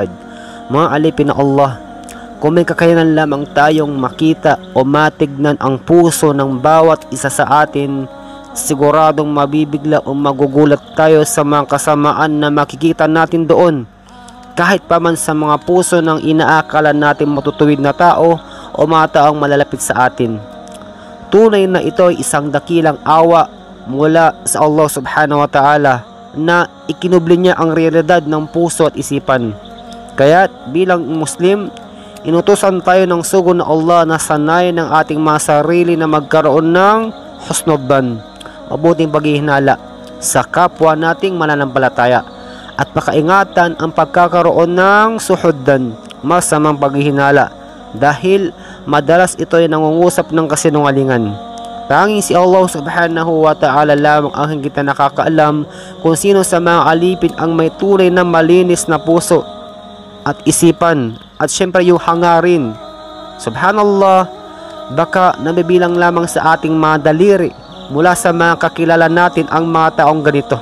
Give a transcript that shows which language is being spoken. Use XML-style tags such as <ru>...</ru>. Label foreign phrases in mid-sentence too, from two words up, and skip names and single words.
<tl>Mga alipin na Allah, kung may kakayanan lamang tayong makita o matignan ang puso ng bawat isa sa atin, siguradong mabibigla o magugulat tayo sa mga kasamaan na makikita natin doon. Kahit pa man sa mga puso ng inaakala natin matutuwid na tao o mga taong malalapit sa atin. Tunay na ito ay isang dakilang awa mula sa Allah</tl> <ar>سبحانه وتعالى</ar> <tl>na ikinubli niya ang realidad ng puso at isipan. Kaya bilang Muslim, inutusan tayo ng sugo na Allah na sanayin ng ating mga sarili na magkaroon ng husnubban, mabuting paghihinala sa kapwa nating mananampalataya, at pakaingatan ang pagkakaroon ng suhuddan, masamang paghihinala, dahil madalas ito ay nangungusap ng kasinungalingan. Tanging si Allah</tl> <ar>سبحانه وتعالى</ar> <tl>lamang ang higit na nakakaalam kung sino sa mga alipin ang may tunay na malinis na puso at isipan, at syempre yung hangarin. Subhanallah, baka nabibilang lamang sa ating mga daliri mula sa mga kakilala natin ang mga taong ganito.</tl>